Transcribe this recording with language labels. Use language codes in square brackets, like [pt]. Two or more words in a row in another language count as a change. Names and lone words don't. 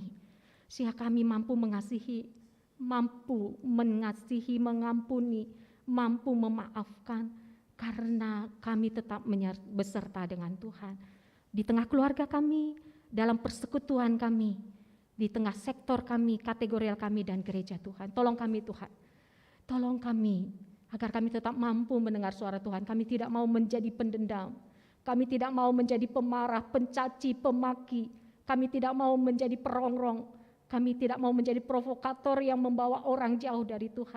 [id] Sehingga kami mampu mengasihi, mengampuni, mampu memaafkan. Karena kami tetap beserta dengan Tuhan. Di tengah keluarga kami, dalam persekutuan kami, di tengah sektor kami, kategorial kami dan gereja Tuhan. Tolong kami Tuhan, tolong kami agar kami tetap mampu mendengar suara Tuhan. Kami tidak mau menjadi pendendam. Kami tidak mau menjadi pemarah, pencaci, pemaki. Kami tidak mau menjadi perongrong. Kami tidak mau menjadi provokator yang membawa orang jauh dari Tuhan.